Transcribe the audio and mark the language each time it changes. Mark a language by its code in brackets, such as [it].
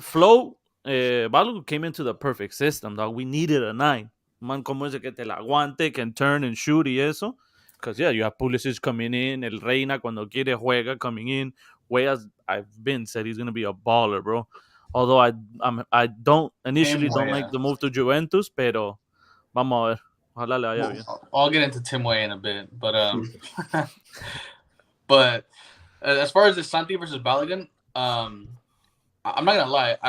[en] Flo, Balogun came into the perfect system, dog. We needed a 9. [es] Man, como ese que te la aguante, [en] can turn and shoot [es] y eso. [en] Because, yeah, you have Pulisic coming in, El Reina [es] cuando quiere juega [en] coming in. Weas, I've been said he's going to be a baller, bro. Although I don't initially Tim don't like Weah. the move to Juventus, [es] pero vamos a ver. Ojalá le vaya bien. [en] I'll get into Tim Weah in a bit, but but as far as the Santi versus Balogun, I'm not gonna lie.